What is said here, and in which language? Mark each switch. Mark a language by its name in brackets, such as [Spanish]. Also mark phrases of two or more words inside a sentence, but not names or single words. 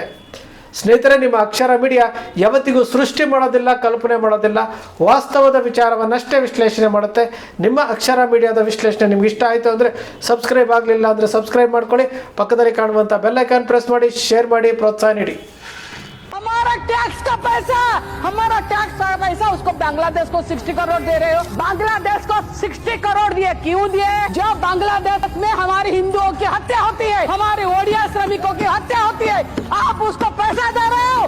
[Kannada] ಸ್ನೇಹಿತರೆ, ನಿಮ್ಮ ಅಕ್ಷರ ಮೀಡಿಯಾ ಯಾವತ್ತಿಗೂ ಸೃಷ್ಟಿ ಮಾಡೋದಿಲ್ಲ, ಕಲ್ಪನೆ ಮಾಡೋದಿಲ್ಲ, ವಾಸ್ತವದ ವಿಚಾರವನ್ನಷ್ಟೇ ವಿಶ್ಲೇಷಣೆ ಮಾಡುತ್ತೆ. ನಿಮ್ಮ ಅಕ್ಷರ ಮೀಡಿಯಾದ ವಿಶ್ಲೇಷಣೆ ನಿಮ್ಗೆ ಇಷ್ಟ ಆಯಿತು ಅಂದರೆ ಸಬ್ಸ್ಕ್ರೈಬ್ ಆಗಲಿಲ್ಲ ಅಂದರೆ ಸಬ್ಸ್ಕ್ರೈಬ್ ಮಾಡ್ಕೊಳ್ಳಿ. ಪಕ್ಕದಲ್ಲಿ ಕಾಣುವಂಥ [English] bell icon press [Kannada] ಮಾಡಿ, ಶೇರ್ ಮಾಡಿ, ಪ್ರೋತ್ಸಾಹ ನೀಡಿ. [Hindi] हमारा टैक्स का पैसा उसको बांग्लादेश को 60 करोड़ दे रहे हो। बांग्लादेश को 60 करोड़ दिए, क्यों दिए? जब बांग्लादेश में हमारी हिंदुओं की हत्या होती है, हमारे ओडिया श्रमिकों की हत्या होती है, आप उसको पैसा दे रहे हो।